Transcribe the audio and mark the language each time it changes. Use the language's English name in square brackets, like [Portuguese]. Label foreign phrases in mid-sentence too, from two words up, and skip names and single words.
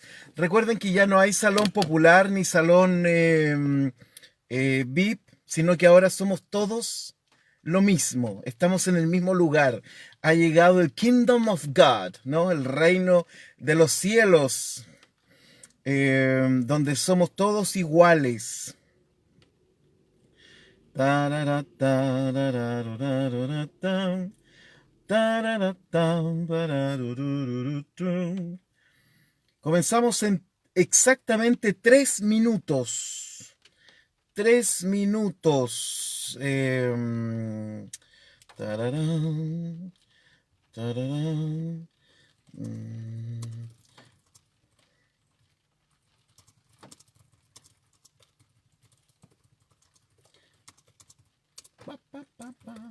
[Spanish] Recuerden que ya no hay salón popular ni salón VIP, sino que ahora somos todos lo mismo, estamos en el mismo lugar. Ha llegado el [English] Kingdom of God, [Spanish] ¿no? El reino de los cielos, donde somos todos iguales. Tarara, tararararararatam, tararatam, pararurururutrum. Comenzamos en exactamente 3 minutos. 3 minutos. Tararán, tararán, mm, pa, pa, pa, pa.